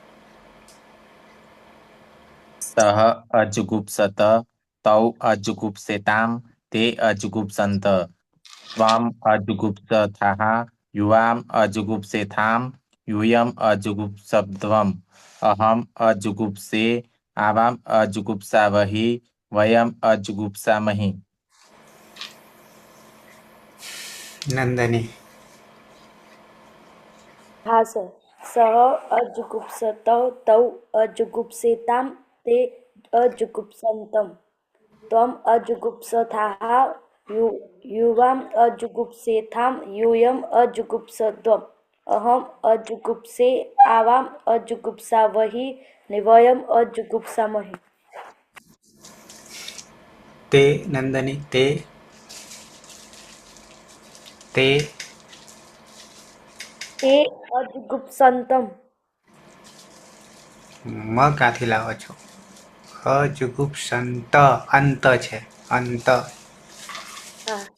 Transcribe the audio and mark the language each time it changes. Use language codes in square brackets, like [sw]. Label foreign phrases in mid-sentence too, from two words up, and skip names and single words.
[sa] सः अजुगुप्सत तौ अजुगुप्सेतां ते अजुगुप्सन्त त्वम् अजुगुप्सथाः युवाम् अजुगुप्सेथां यूयम् अजुगुप्सध्वम् अहम् अजुगुप्से आवाम् अजुगुप्सावहि वयम् अजुगुप्सामहि नंदनी [gu] હા સર. [sa] સહ અજુગુપ્સતૌ તૌ અજુગુપ્સેતામ તે અજુગુપ્સન્તમ ત્વમ અજુગુપ્સથાઃ યુવામ અજુગુપ્સેથામ यूयम् અજુગુપ્સધ્વમ અહમ અજુગુપ્સે આવામ અજુગુપ્સાવહિ ને વયમ અજુગુપ્સામહિ. ते नंदनी ते તે અજુગુપ્સંતમ [gu] म ક્યાંથી લાવો છો અજુગુપ્સંત અંત છે અંત હા